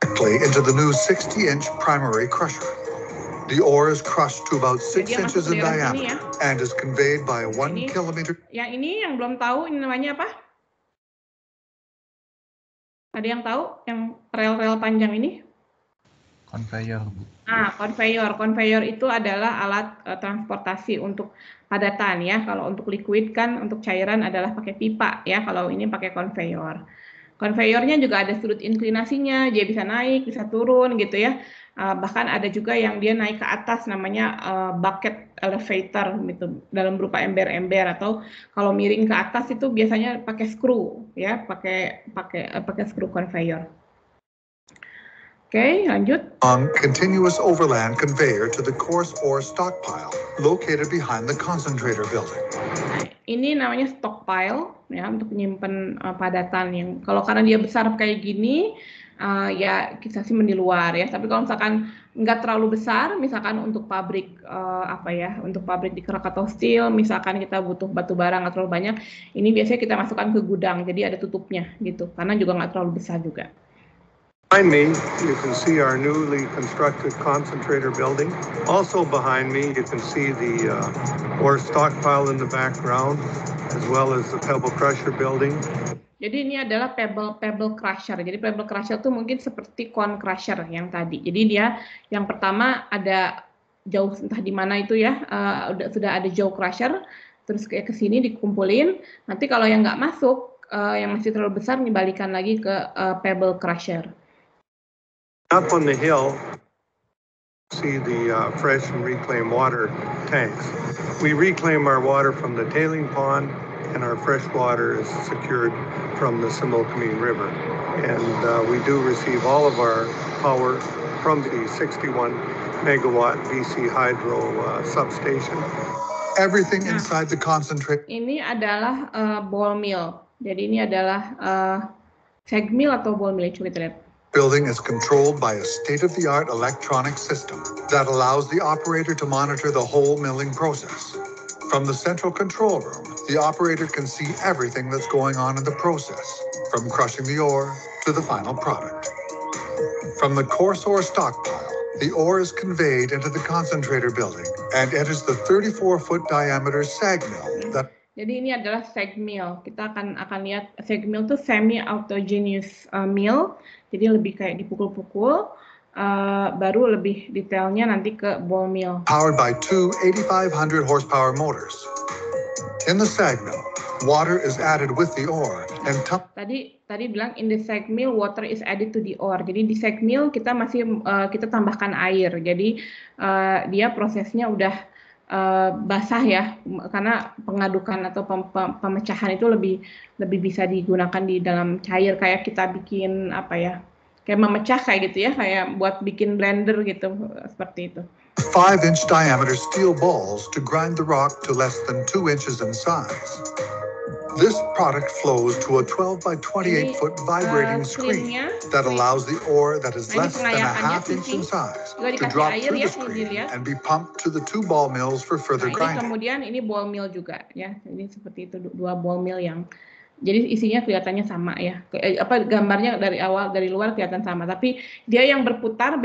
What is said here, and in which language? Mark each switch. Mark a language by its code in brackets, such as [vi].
[en] Into the new 60-inch primary crusher. The ore is crushed to about 6 inches in diameter and is conveyed by a 1 kilometer. [id] Yang ini yang belum tahu ini namanya apa? Ada yang tahu yang rel-rel panjang ini? Conveyor, Bu. Conveyor. Conveyor itu adalah alat transportasi untuk padatan ya. Kalau untuk liquid kan, untuk cairan adalah pakai pipa ya. Kalau ini pakai conveyor. Conveyornya juga ada sudut inklinasinya, dia bisa naik, bisa turun gitu ya. Bahkan ada juga yang dia naik ke atas, namanya bucket elevator gitu, dalam berupa ember-ember, atau kalau miring ke atas itu biasanya pakai screw ya, pakai screw conveyor. Oke, lanjut. [en] Continuous overland conveyor to the coarse ore stockpile located behind the concentrator building. [id] Nah, ini namanya stockpile ya, untuk menyimpan padatan yang karena dia besar kayak gini ya kita simpan di luar ya. Tapi kalau misalkan nggak terlalu besar, misalkan untuk pabrik untuk pabrik di Krakatau Steel, misalkan kita butuh batu bara nggak terlalu banyak, ini biasanya kita masukkan ke gudang, jadi ada tutupnya gitu, karena juga nggak terlalu besar juga. [en] Behind me, you can see our newly constructed concentrator building. Also behind me, you can see the ore stockpile in the background, as well as the pebble crusher building. [id] Jadi ini adalah pebble crusher. Jadi pebble crusher itu mungkin seperti cone crusher yang tadi. Jadi dia yang pertama ada jauh entah di mana itu ya, sudah ada jaw crusher, terus kayak ke sini dikumpulin. Nanti kalau yang nggak masuk, yang masih terlalu besar, dibalikan lagi ke pebble crusher. [en] Up on the hill, see the fresh and reclaimed water tanks. We reclaim our water from the tailing pond, and our fresh water is secured from the Similkameen River. And we do receive all of our power from the 61 megawatt BC Hydro substation. Everything inside the concentrate. [id] Ini adalah ball mill. Jadi ini adalah seg mill atau ball mill, coba kita lihat. [en] Building is controlled by a state-of-the-art electronic system that allows the operator to monitor the whole milling process. From the central control room, the operator can see everything that's going on in the process, from crushing the ore to the final product. From the coarse ore stockpile, the ore is conveyed into the concentrator building and enters the 34-foot diameter SAG mill that. [id] Jadi ini adalah SAG mill. Kita akan lihat SAG mill itu semi autogenous mill. Jadi lebih kayak dipukul-pukul. baru lebih detailnya nanti ke ball mill. [en] Powered by two 8,500 horsepower motors. In the SAG mill, water is added with the ore and [id] Tadi bilang [en] in the SAG mill water is added to the ore. [id] Jadi di SAG mill kita masih kita tambahkan air. Jadi dia prosesnya udah basah ya, karena pengadukan atau pemecahan itu lebih bisa digunakan di dalam cair, kayak kita bikin apa ya, kayak memecah kayak gitu ya, kayak buat bikin blender gitu, seperti itu. [en] 5-inch diameter steel balls to grind the rock to less than 2 inches in size. This product flows to a 12 by 28 foot vibrating screen that allows the ore that is less than a half inch in size to drop through the screen and be pumped to the 2 ball mills for further grinding. [id] Kemudian ini ball mill juga ya, ini seperti itu, 2 ball mill yang jadi isinya kelihatannya sama ya, gambarnya dari awal dari luar kelihatan sama, tapi dia yang berputar.